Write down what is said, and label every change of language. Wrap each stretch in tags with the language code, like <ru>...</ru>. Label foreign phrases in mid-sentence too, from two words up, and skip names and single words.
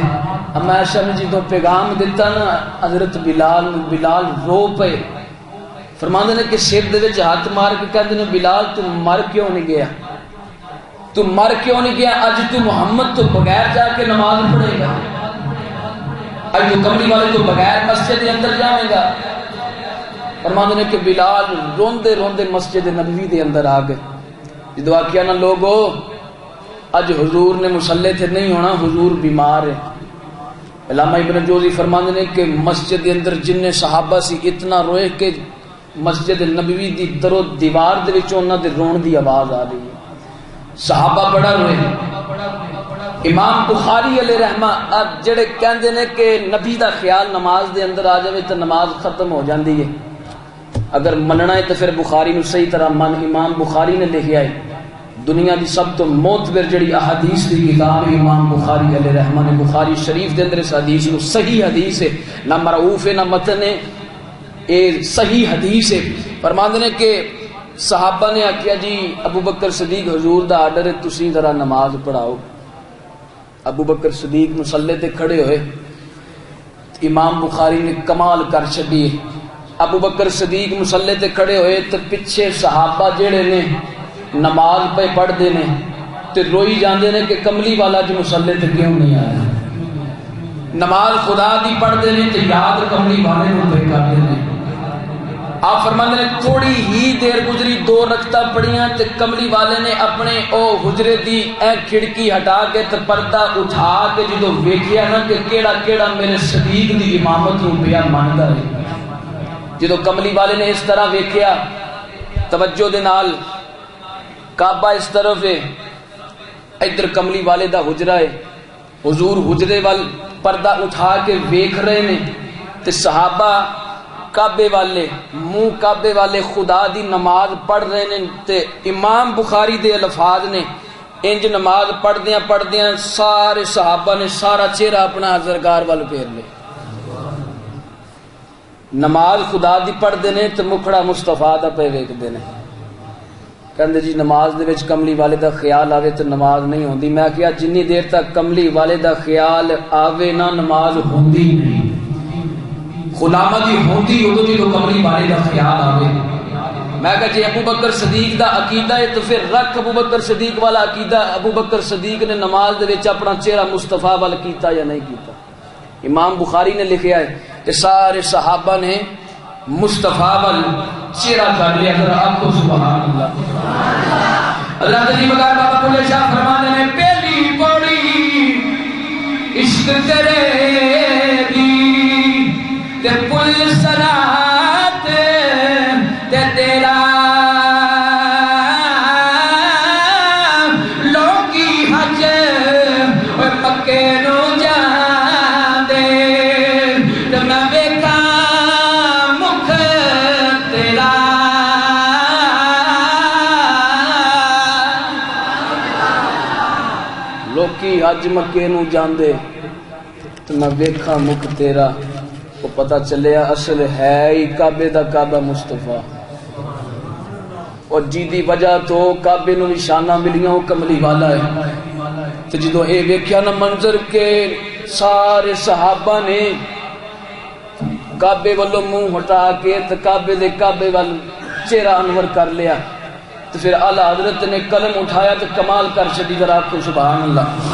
<pa>اما عائشہ نے جدوں پیغام دیتا نا حضرت بلال نو، بلال رو پے، فرماندے نے کہ سر دے وچ ہاتھ مار کے کہندے نے بلال تو مر کیوں نہیں گیا، تو مر کیوں نہیں گیا، اج تو محمد تو بغیر جا کے نماز پڑھے گا، اج تو کملی والے تو بغیر مسجد کے اندر جاویں گا۔ فرماندے نے کہ بلال روندے روندے مسجد نبوی دے اندر آ گئے، جدو آکھیا نا لوگو اج حضور نے مصلی تے نہیں ہونا، حضور بیمار ہے۔ علامہ ابن جوزی فرماندے نے کہ مسجد کے اندر جن صحابہ سی اتنا روئے کہ مسجد نبوی دی در و دیوار دے وچ انہاں دے رون دی آواز آ رہی ہے، صحابہ بڑا روئے۔ امام بخاری</pa> <ar>علیہ رحمہ</ar> <pa>جڑے کہندے نے کہ نبی دا خیال نماز دے اندر آ جائے تو نماز ختم ہو جاندی ہے، اگر مننا ہے تو پھر بخاری نو صحیح طرح من۔ امام بخاری نے لکھیا ہے دنیا دی سب تو معتبر جڑی احادیث دی کتاب ہے امام بخاری</pa> <ar>علیہ رحمہ</ar> <pa>نے، بخاری شریف دے اندر اس حدیث نو صحیح حدیث ہے، نہ مرعوف ہے نہ متن ہے، اے صحیح حدیث ہے۔ فرماندے نے کہ صحابہ نے آکھیا جی ابو بکر صدیق حضور دا آرڈر ہے تسی ذرا نماز پڑھاؤ۔ ابو بکر صدیق مصلے تے کھڑے ہوئے، امام بخاری نے کمال کر چھڈی۔ ابو بکر صدیق مصلے تے کھڑے ہوئے تے پیچھے صحابہ جڑے نے نماز پہ پڑھتے نے تے روئی جاندے نے کہ کملی والا جو مصلے تے کیوں نہیں آیا۔ نماز خدا دی پڑھتے نے تے یاد کملی والے نوں پہ کرتے ہیں۔ آپ فرماتے نے تھوڑی ہی دیر گزری، 2 رکعتاں پڑھیاں تے کملی والے نے اپنے او حجرے دی اے کھڑکی ہٹا کے تے پردہ اٹھا کے جدوں ویکھیا نا کہ کیڑا کیڑا میرے صدیق دی امامت نوں پیا مندا ہے، جدوں کملی والے نے اس طرح ویکھیا، توجہ دے نال، کعبہ اس طرف ہے، ادھر کملی والے دا حجرہ ہے، حضور حجرے وال پردہ اٹھا کے ویکھ رہے نے تے صحابہ کعبے والے منہ کعبے والے خدا دی نماز پڑھ رہے نے تے امام بخاری دے الفاظ نے انج نماز پڑھدیاں سارے صحابہ نے سارا چہرہ اپنا سرکار وال پھیر لے۔ نماز خدا دی پڑھدے نے تے مکھڑا مصطفیٰ دا پہ ویکھدے نے، کہندے جی نماز دے وچ کملی والے دا خیال آوے تے نماز نہیں ہوندی۔ میں کہیا جنی دیر تک کملی والے دا خیال آوے نہ نماز ہوندی نہیں، غلامہ دی ہوندی ادو جی تو کملی والے دا خیال آوے۔ میں کہا جی ابو بکر صدیق دا عقیدہ ہے تو پھر رکھ ابو بکر صدیق والا عقیدہ، ابو بکر صدیق نے نماز دے وچ اپنا چہرہ مصطفیٰ وال کیتا یا نہیں کیتا؟ امام بخاری نے لکھیا ہے کہ سارے صحابہ نے مصطفیٰ وال چہرہ کر لیا۔</pa> <ur>ذرا آپ کو</ur> <ar>سبحان اللہ۔</ar> <pa>اللہ تعالی مگر بابا بلے شاہ فرمانے نے پہلی پوڑی عشق تیرے دی تے پل صلات تے تیرا لوکی حج مکے نو جاندے تے میں ویکھاں مکھ تیرا۔ لوکی حج مکے نو جاندے تے میں ویکھاں مکھ تیرا، وہ پتہ چلیا اصل ہے ہی کعبے دا کعبہ مصطفیٰ، اور جی دی وجہ تو کعبے نو نشانہ ملیاں وہ کملی والا ہے۔ تو جدو اے ویکھیا نا منظر کے سارے صحابہ نے کعبے والوں منہ ہٹا کے تو کعبے وال چہرہ انور کر لیا، تو پھر اعلی حضرت نے قلم اٹھایا تو کمال کر چھڈی۔</pa> <ur>ذرا آپ کو</ur> <ar>سبحان اللہ۔</ar>